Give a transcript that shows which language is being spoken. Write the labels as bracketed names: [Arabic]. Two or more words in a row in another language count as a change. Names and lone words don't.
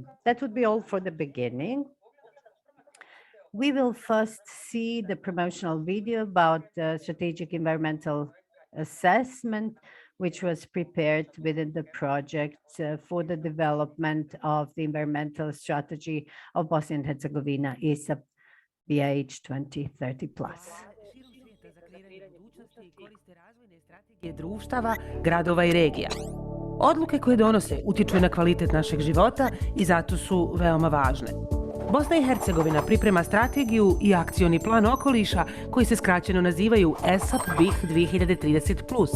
[English] That would be all for the beginning. We will first see the promotional video about the strategic environmental assessment, which was prepared within the project for the development of the environmental strategy of Bosnia and Herzegovina, ESAP BiH 2030 plus. [Bosnian] Društava, gradova i regija. Odluke koje donose utiču na kvalitet našeg života i zato su veoma važne. Bosna i Hercegovina priprema strategiju i akcioni plan okoliša koji se skraćeno nazivaju ESAP BiH 2030+.